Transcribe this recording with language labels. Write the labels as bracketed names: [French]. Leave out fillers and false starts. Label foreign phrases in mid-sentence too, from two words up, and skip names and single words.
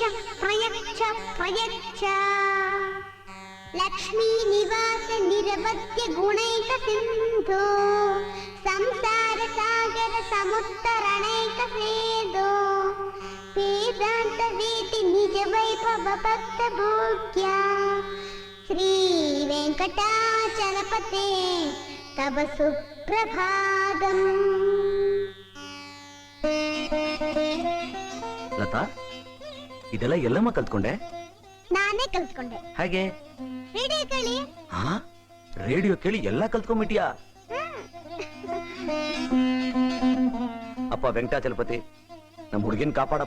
[Sanskrit] प्रयच्छ प्रयच्छ लक्ष्मी निवास निरवध्य गुणैक सिन्धो संसार सागर समुत्तरणैक सेदो वेदांत वेति निज वैभव भक्त भोग्या श्री वेङ्कटाचलपते तव सुप्रभातम् [Kannada] ಲತಾ, ಇದೆಲ್ಲ ಎಲ್ಲಮ್ಮ ಕಲ್ತ್ಕೊಂಡೆ? ನಾನೇ ಕಲ್ತ್ಕೊಂಡೆ. ಹಾಗೆ ರೇಡಿಯೋ ಕೇಳಿ. ಹಾ, ರೇಡಿಯೋ ಕೇಳಿ ಎಲ್ಲ ಕಲ್ತ್ಕೊಂಡ್ಬಿಟ್ಟಿಯಾ? ಅಪ್ಪ ವೆಂಕಟಾಚಲಪತಿ, ನಮ್ಮ ಹುಡುಗಿನ ಕಾಪಾಡಪ್ಪ.